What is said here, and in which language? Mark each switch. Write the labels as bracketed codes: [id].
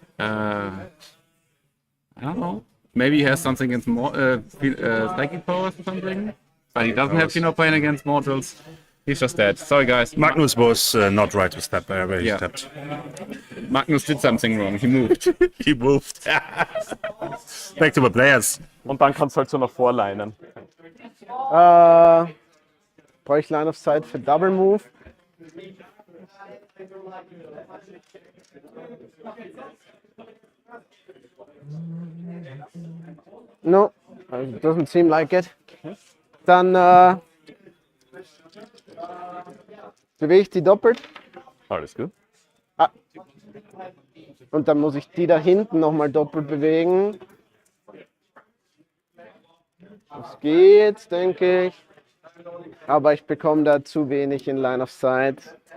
[en] I don't know. Maybe he has something against psychic powers or something. But he doesn't have Phenoplane against mortals. He's just dead. Sorry, guys. Magnus was not right to step where he Yeah. stepped. Magnus did something wrong. He moved. He moved. Back to the players. [de] Und dann kannst du halt so nach vorleinen. Brauche ich Line of Sight für Double Move? [en] No, it doesn't seem like it. [de] Dann bewege ich die doppelt Alles gut. und dann muss ich die da hinten nochmal doppelt bewegen. Das geht, denke ich. Aber ich bekomme da zu wenig in Line of Sight.